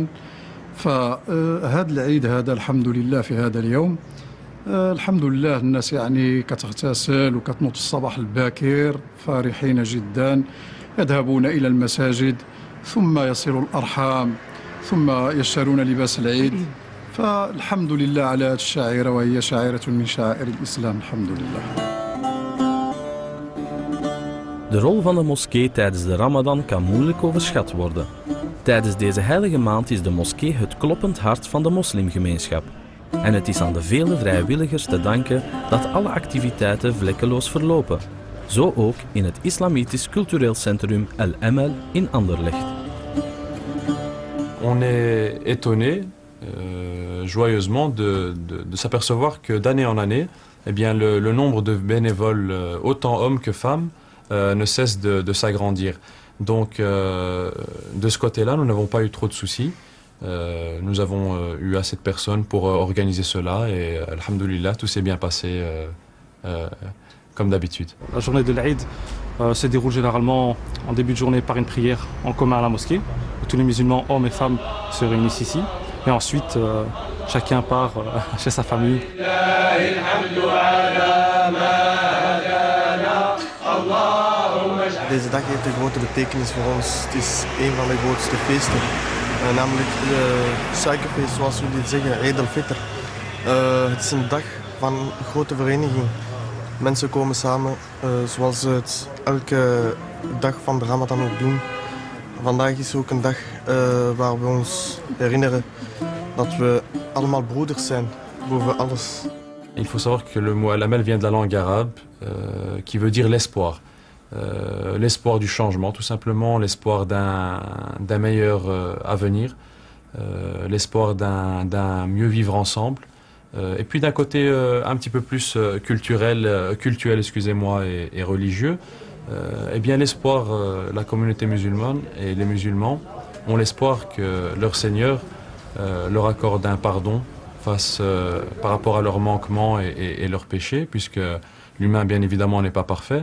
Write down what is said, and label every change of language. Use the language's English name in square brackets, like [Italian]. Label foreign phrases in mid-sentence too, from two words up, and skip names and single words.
[Arabic] فهذا العيد هذا الحمد لله في هذا اليوم الحمد لله الناس يعني كتغتسل وكتنوض الصباح الباكر فرحين جدا، يذهبون إلى المساجد ثم يصلوا الأرحام ثم يشترون لباس العيد. فالحمد لله على هذه الشعيرة وهي شعيرة من شعائر الإسلام الحمد لله. [Dutch] De rol van de moskee tijdens de Ramadan kan moeilijk overschat worden. Tijdens deze heilige maand is de moskee het kloppend hart van de moslimgemeenschap. En het is aan de vele vrijwilligers te danken dat alle activiteiten vlekkeloos verlopen. Zo ook in het Islamitisch Cultureel Centrum Al-Amal in Anderlecht. [French] On est étonné joyeusement de s'apercevoir que d'année en année, eh bien, le nombre de bénévoles, autant hommes que femmes, ne cesse de s'agrandir. Donc de ce côté-là, nous n'avons pas eu trop de soucis. Nous avons eu assez de personnes pour organiser cela et alhamdoulilah, tout s'est bien passé comme d'habitude. La journée de l'Aïd se déroule généralement en début de journée par une prière en commun à la mosquée, où tous les musulmans, hommes et femmes, se réunissent ici. Et ensuite, chacun part chez sa famille. [Dutch] Deze dag heeft een grote betekenis voor ons. Het is een van de grootste feesten, namelijk het suikerfeest, zoals jullie zeggen, Eid al-Fitr. Het is een dag van een grote vereniging. Mensen komen samen zoals ze het elke dag van de Ramadan ook doen. Vandaag is ook een dag waar we ons herinneren dat we allemaal broeders zijn, boven alles. [French] Il faut savoir que le mot al-amal vient de la langue arabe, qui veut dire l'espoir. L'espoir du changement, tout simplement, l'espoir d'un meilleur avenir, l'espoir d'un mieux vivre ensemble. Et puis d'un côté un petit peu plus cultuel, excusez-moi, et religieux, eh bien l'espoir, la communauté musulmane et les musulmans ont l'espoir que leur Seigneur leur accorde un pardon par rapport à leurs manquements et leurs péchés, puisque l'humain, bien évidemment, n'est pas parfait.